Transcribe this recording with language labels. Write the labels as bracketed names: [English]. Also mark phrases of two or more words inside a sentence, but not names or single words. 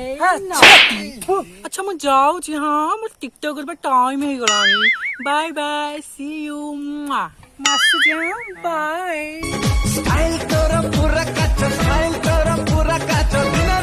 [Odia] अच्छा ମୁଁ ଯାଉଛି ହଁ ମୋ ଟିକଟକ୍ କରିବା ଟାଇମ୍ ହେଇଗଲାଣି [English] bye bye see you [Odia] ମାସୁଛି ବାଏ ଷ୍ଟାଇଲ ତୋରା ପୁରା କାଚୋ ଷ୍ଟାଇଲ ତୋରା ପୁରା କାଚୋ